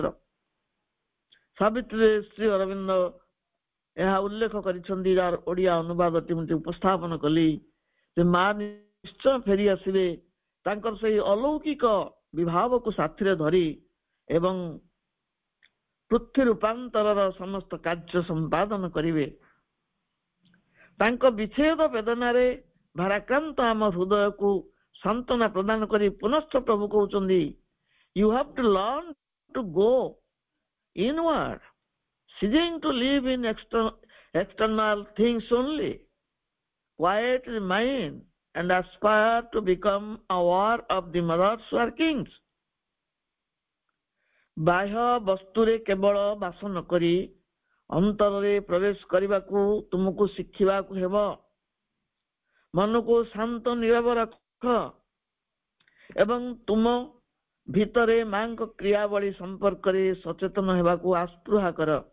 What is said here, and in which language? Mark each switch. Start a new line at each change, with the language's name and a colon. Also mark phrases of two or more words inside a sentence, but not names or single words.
Odia: ସାବିତ୍ରୀ ଶ୍ରୀ ଅରବିନ୍ଦ ଏହା ଉଲ୍ଲେଖ କରିଛନ୍ତି, ଯାହାର ଓଡ଼ିଆ ଅନୁବାଦଟି ମୁଁ ଉପସ୍ଥାପନ କଲି ଯେ ମା ନିଶ୍ଚୟ ଫେରି ଆସିବେ ତାଙ୍କର ସେଇ ଅଲୌକିକ ବିଭାବକୁ ସାଥିରେ ଧରି ଏବଂ ପୃଥ୍ୱୀ ରୂପାନ୍ତରର ସମସ୍ତ କାର୍ଯ୍ୟ ସମ୍ପାଦନ କରିବେ। ତାଙ୍କ ବିଚ୍ଛେଦ ବେଦନାରେ ଭାରାକ୍ରାନ୍ତ ଆମ ହୃଦୟକୁ ସାନ୍ତ୍ୱନା ପ୍ରଦାନ କରି ପୁନଶ୍ଚ ପ୍ରଭୁ କହୁଛନ୍ତି,
English: you have to learn to go inward, ceasing to live in external things only. Quiet the mind and aspire to become aware of the mother's workings.
Odia: ବାହ୍ୟ ବସ୍ତୁରେ କେବଳ ବାସ ନ କରି ଅନ୍ତରରେ ପ୍ରବେଶ କରିବାକୁ ତୁମକୁ ଶିଖିବାକୁ ହେବ। ମନକୁ ଶାନ୍ତ ନୀରବ ରଖ ଏବଂ ତୁମ ଭିତରେ ମାଙ୍କ କ୍ରିୟାବଳୀ ସମ୍ପର୍କରେ ସଚେତନ ହେବାକୁ ଆସ୍ପୃହା କର।